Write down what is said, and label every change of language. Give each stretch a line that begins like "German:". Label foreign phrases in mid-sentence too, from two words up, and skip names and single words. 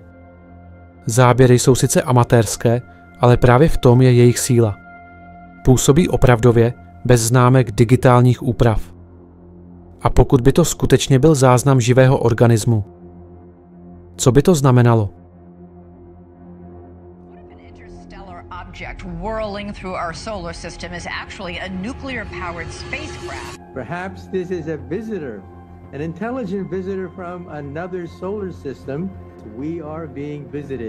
Czech: Záběry jsou sice amatérské, ale právě v tom je jejich síla. Působí opravdově, bez známek digitálních úprav. A pokud by to skutečně byl záznam živého organismu, co by to znamenalo?
English: Object whirling through our solar system is actually a nuclear-powered spacecraft. Perhaps this is a visitor, an intelligent visitor from another solar system. We are being visited.